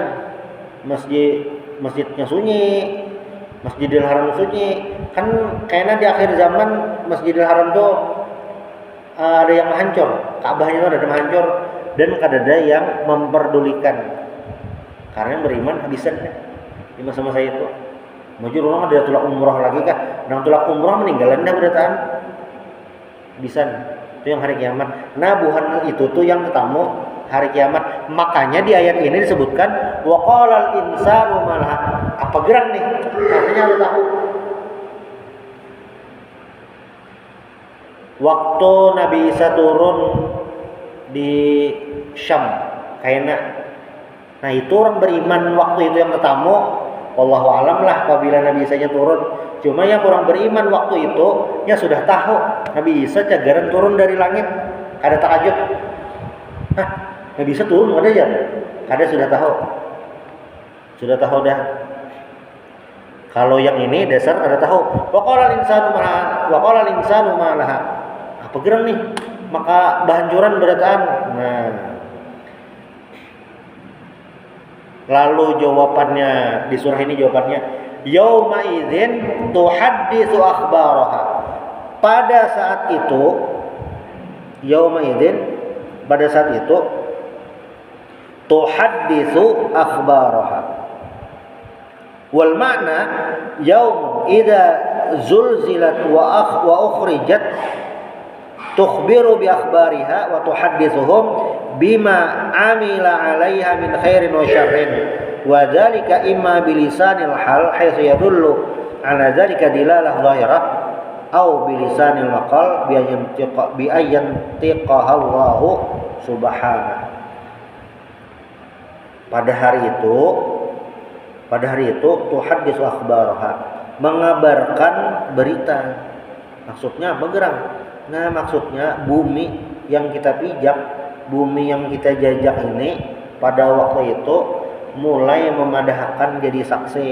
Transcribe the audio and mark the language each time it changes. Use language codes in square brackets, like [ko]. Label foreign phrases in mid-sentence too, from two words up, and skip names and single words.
[id] Masjidnya sunyi, Masjidil Haram sunyi. Kan kayaknya di akhir zaman Masjidil Haram tuh ada yang hancur, Ka'bahnya tuh ada yang hancur, dan ada yang memperdulikan. Karena yang beriman habisan di masa-masa itu. [bjn] Maju orang ada tulak umroh lagi kah? Nang tulak umroh meninggalan dah berataan. Habisan. Itu yang hari kiamat. [id] Nah, buhan itu tuh yang ketemu hari kiamat. Makanya di ayat ini disebutkan [ar] وقال الإنسان ما لها. [id] Apa gerang nih? Artinya harus tahu. Waktu Nabi Isa turun di Syam, kayaknya. Nah itu orang beriman waktu itu yang ketemu. [ar] والله أعلم [id] lah apabila Nabi Isa turun. Cuma yang orang beriman waktu itu ya sudah tahu Nabi Isa cagaran turun dari langit. [bjn] Kada takajub. [id] Hah, Nabi Isa turun ada aja. [bjn] Kada sudah tahu. Sudah tahu dah. [id] Kalau yang ini dasar ada tahu. [ar] وقال الإنسان ما لها. [bjn] Apa gerang nih? Maka bahancuran berataan. [id] Nah. Lalu jawabannya di surah ini jawabannya [ar] يومئذ تحدث أخبارها. [id] Pada saat itu [ar] يومئذ [id] pada saat itu [ar] تحدث أخبارها. والمعنى يوم إذا زلزلت وأخرجت تخبر بأخبارها وتحدثهم بما عمل عليها من خير وشر وذلك إما بلسان الحال حيث يدل على ذلك دلالة ظاهرة أو بلسان المقال بأن ينطقها الله سبحانه. [id] Pada hari itu [ar] تحدث أخبارها, [id] mengabarkan berita. Maksudnya bergerang Nah, maksudnya bumi yang kita pijak, bumi yang kita jajak ini pada waktu itu mulai memadahkan jadi saksi.